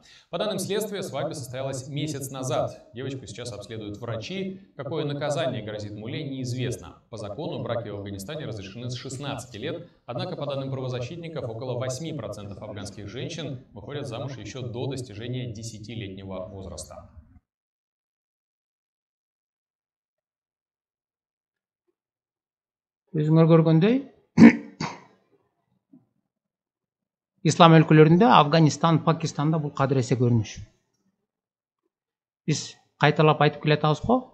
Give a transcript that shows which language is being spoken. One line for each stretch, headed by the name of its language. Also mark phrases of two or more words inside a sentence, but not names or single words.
Russian: По данным следствия, свадьба состоялась месяц назад. Девочку сейчас обследуют врачи. Какое наказание грозит мулле, неизвестно. По закону браки в Афганистане разрешены с 16 лет. Однако, по данным правозащитников, около 8% афганских женщин выходят замуж еще до достижения 10-летнего возраста.
Kyrgyz: Өзүңөр көргөндөй, ислам өлкөлөрүндө Афганистан, Пакистанда бул кадыресе көрүнүш. Биз кайталап айтып келатабыз го.